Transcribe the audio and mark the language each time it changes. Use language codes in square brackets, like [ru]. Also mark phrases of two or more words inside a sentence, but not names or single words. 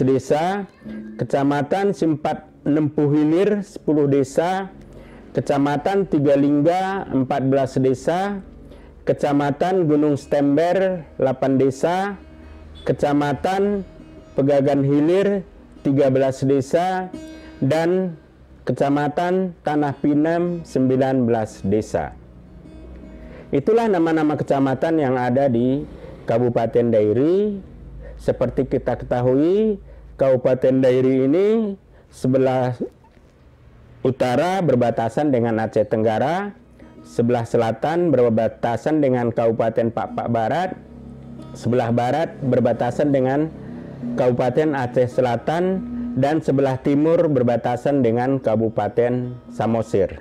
[id] desa, Kecamatan Simpat Nempu Hilir 10 desa, Kecamatan Tigalingga 14 desa, Kecamatan Gunung Stember 8 desa, Kecamatan Pegagan Hilir 13 desa, dan Kecamatan Tanah Pinem 19 desa. Itulah nama-nama kecamatan yang ada di Kabupaten Dairi. Seperti kita ketahui, Kabupaten Dairi ini sebelah utara berbatasan dengan Aceh Tenggara, sebelah selatan berbatasan dengan Kabupaten Pak Barat, sebelah barat berbatasan dengan Kabupaten Aceh Selatan, dan sebelah timur berbatasan dengan Kabupaten Samosir.